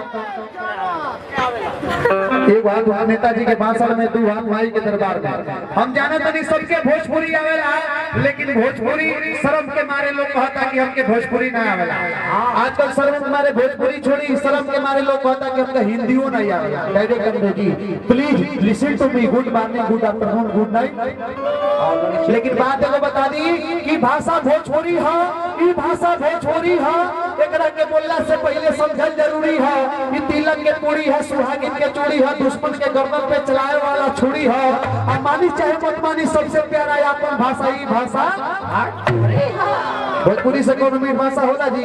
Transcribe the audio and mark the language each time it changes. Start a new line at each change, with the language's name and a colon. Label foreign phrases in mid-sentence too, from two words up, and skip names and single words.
Bhojpuri: एक हाथ वहां नेताजी के भाषण में, दो हाथ माई के दरबार में। हम जाने तो नहीं सबके भोजपुरी आवेला, लेकिन भोजपुरी शर्म के मारे लोग कहता कि हमके भोजपुरी ना आवेला। आजकल शर्म के मारे भोजपुरी छोड़ी, शर्म के मारे लोग कहता कि हमका हिंदियो नहीं आवेला। डायरेक्ट अंग्रेजी।
English: please listen to me, good morning, good afternoon, good night.
Bhojpuri: लेकिन बात एगो बता दी कि भाषा भोजपुरी है, ई भाषा भोजपुरी है, एकरा के बोलला से पहले समझल जरूरी है कि तिलक के पूरी है, सुहागिन के चूड़ी है, दुश्मन के गर्दन पे चलाए वाला छुरी है। अब मानी चाहे मत मानी, सबसे प्यारा अपन भाषा ई भाषा भोजपुरी से कौन मीठ भाषा होला जी?